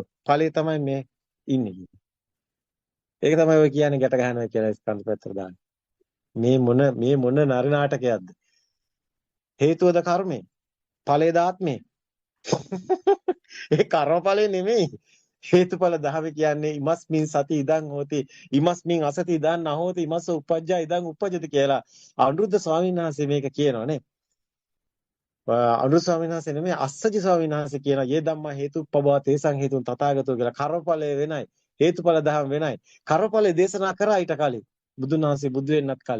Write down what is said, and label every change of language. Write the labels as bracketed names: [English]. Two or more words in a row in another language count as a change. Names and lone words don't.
[Sinhala] ඵලය තමයි මේ ඉන්නේ. ඒක තමයි ඔය කියන්නේ ගැට ගන්නවා කියලා ස්කන්ධ පැත්තට දාන්නේ. මේ මොන නරි නාටකයක්ද? හේතුවද කර්මය? ඵලයද ආත්මය? ඒ කර්මඵලය නෙමෙයි. හේතුඵල ධර්ම කියන්නේ [Pali] ඉමස්මින් සති ඉදං හෝති ඉමස්මින් අසති ඉදං නහෝති ඉමස්ස උපජ්ජා ඉදං උපජ්ජති [Sinhala] කියලා අනුරුද්ධ ස්වාමීන් වහන්සේ මේක කියනවා නේ. අනුරුද්ධ ස්වාමීන් වහන්සේ නෙමෙයි අස්සජි ස්වාමීන් වහන්සේ කියන [Pali] යේ ධම්මා හේතුප්පබව තේසං හේතුන් තථාගතෝ [Sinhala] කියලා කර්මඵලය වෙනයි. හේතුඵල ධර්ම වෙනයි. කර්මඵලය දේශනා කරා ඊට කලින් බුදුන් වහන්සේ බුදු වෙන්නත් කලින්.